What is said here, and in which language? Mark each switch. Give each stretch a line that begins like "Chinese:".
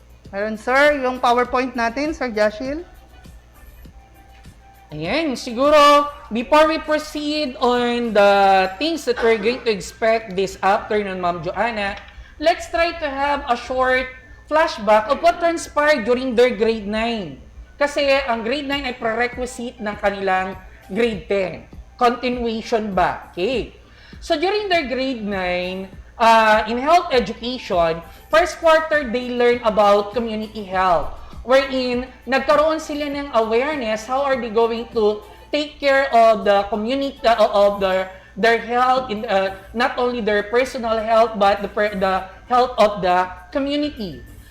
Filipino: Meron, sir, yung PowerPoint natin, Sir Jashil?
English: Ayan, siguro, before we proceed on the things that we're going to expect this afternoon, Ma'am Joanna, let's try to have a short flashback of what transpired during their grade 9.
Filipino: Kasi ang grade 9 ay prerequisite ng kanilang grade 10. Continuation ba? Okay.
English: So during their grade 9, in health education, first quarter they learn about community health. Wherein
Filipino: nagkaroon sila ng
English: awareness how are they going to take care of the community, of their health, in not only their personal health but the health of the community.